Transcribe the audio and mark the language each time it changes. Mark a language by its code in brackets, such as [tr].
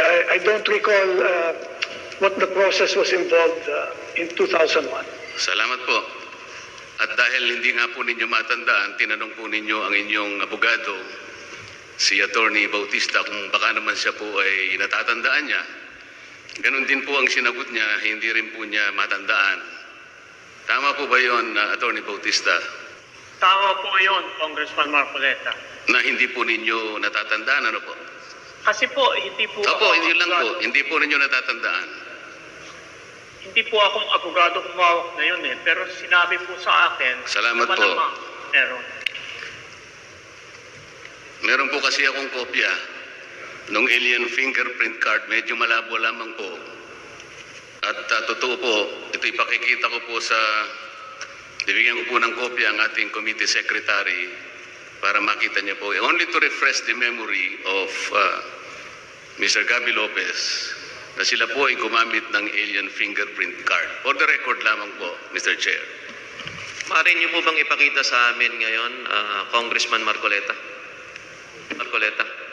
[en] I don't recall what the process was involved in 2001. [tl] Salamat po. At dahil hindi nga po ninyo matandaan, tinanong po ninyo ang inyong abogado, si Attorney Bautista, kung baka naman siya po ay natatandaan niya. Ganon din po ang sinagot niya, hindi rin po niya matandaan. Tama po ba yun, Attorney Bautista? Tama po yun, Congressman Marcoleta. Na hindi po ninyo natatandaan, ano po? Kasi po, hindi po Opo, hindi lang po. Hindi po ninyo natatandaan. Hindi po akong abogado kumawak ngayon eh. Pero sinabi po sa akin, Salamat po. Meron. Meron po kasi akong kopya nung alien fingerprint card. Medyo malabo lamang po. At totoo po, ito ipakikita ko po sa, bibigyan ko po ng kopya ang ating committee secretary para makita niya po. [en] Only to refresh the memory of Mr. [tl] Gabby Lopez na sila po ay gumamit ng alien fingerprint card. [en] For the record lamang po, Mr. Chair. [tl] Maaari niyo po bang ipakita sa amin ngayon, Congressman Marcoleta? Marcoleta.